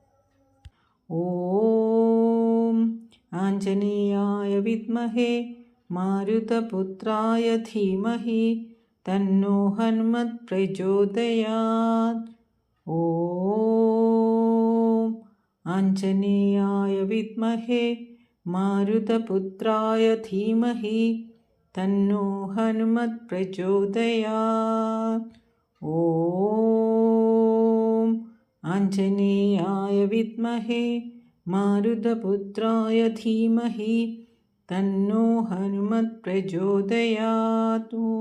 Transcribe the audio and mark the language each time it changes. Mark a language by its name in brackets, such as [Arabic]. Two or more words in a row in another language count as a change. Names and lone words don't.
[Sanskrit] ഓം ആഞ്ജനേയായ വിദ്മഹേ മാരുതപുത്രായ ധീമഹി തന്നോ ഹനുമത് പ്രചോദയാത്. ഓം आञ्जनेयाय विद्महे मारुतपुत्राय धीमहि तन्नो हनुमत् प्रचोदयात्। ॐ आञ्जनेयाय विद्महे मारुतपुत्राय धीमहि तन्नो हनुमत् प्रचोदयात्।